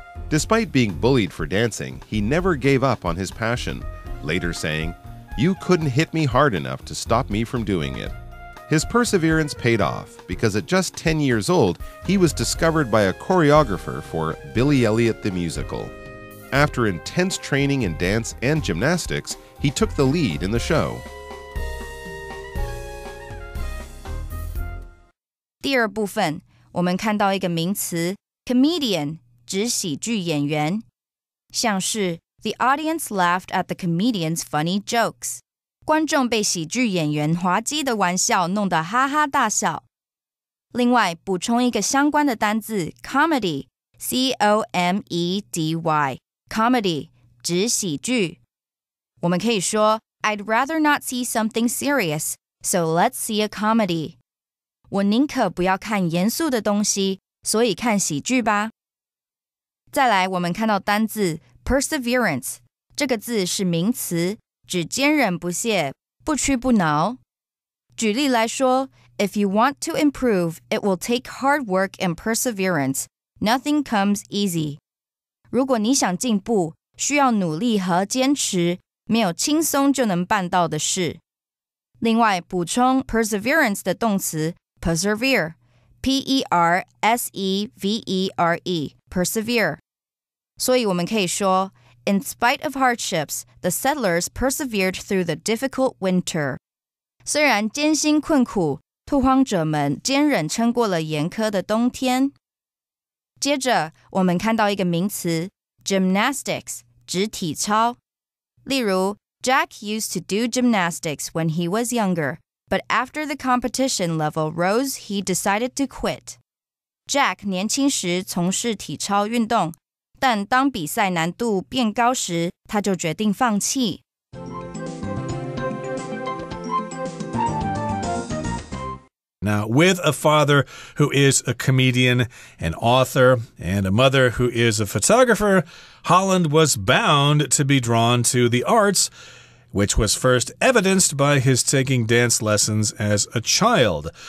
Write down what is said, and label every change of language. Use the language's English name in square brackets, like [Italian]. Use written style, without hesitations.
[English] Despite being bullied for dancing, he never gave up on his passion, later saying, "You couldn't hit me hard enough to stop me from doing it." His perseverance paid off because at just 10 years old, he was discovered by a choreographer for Billy Elliot the Musical. After intense training in dance and gymnastics, he took the lead in the show. [Chinese] 第二部分，我们看到一个名词 comedian 指喜剧演员，像是 [English] The audience laughed at the comedian's funny jokes. [Chinese] 观众被喜剧演员滑稽的玩笑弄得哈哈大笑。另外，补充一个相关的单字 comedy, C-O-M-E-D-Y, comedy 指喜剧。我们可以说 [English] I'd rather not see something serious, so let's see a comedy. [Chinese] 我宁可不要看严肃的东西，所以看喜剧吧。再来，我们看到单字 perseverance， 这个字是名词，指坚韧不懈，不屈不挠。举例来说 [English] If you want to improve, it will take hard work and perseverance. Nothing comes easy. [Chinese] 如果你想进步，需要努力和坚持，没有轻松就能办到的事。另外，补充 perseverance 的动词 persevere, P-E-R-S-E-V-E-R-E, persevere. 所以我们可以说 [English] In spite of hardships, the settlers persevered through the difficult winter. [Chinese] 虽然艰辛困苦，拓荒者们坚忍撑过了严苛的冬天。接着，我们看到一个名词 gymnastics, 指体操。 [English] 例如 Jack used to do gymnastics when he was younger, but after the competition level rose, he decided to quit. [Chinese] Jack 年轻时从事体操运动，但当比赛难度变高时，他就决定放弃。 [English] Now, with a father who is a comedian, an author, and a mother who is a photographer, Holland was bound to be drawn to the arts, which was first evidenced by his taking dance lessons as a child.